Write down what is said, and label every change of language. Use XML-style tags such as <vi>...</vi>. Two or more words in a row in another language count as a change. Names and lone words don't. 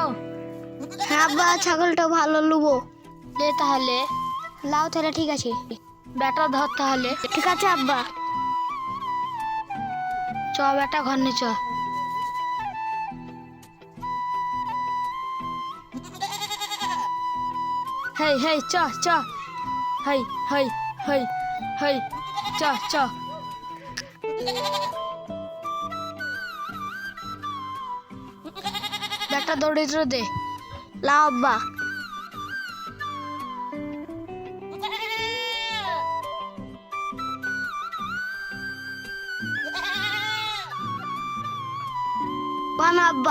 <bn>হ্যাঁ বা, ছাগলটা ভালো নেবো। লে তাহলে। লাও তাহলে, ঠিক আছে। বেটা ধর তাহলে। ঠিক আছে আব্বা। চ বেটা, ঘর নে চ। হেই হেই চ চ। হেই হেই হেই হেই চ চ। বেটা দৌড়িয়ে দে। লাও আব্বা। বানা আব্বা।</bn>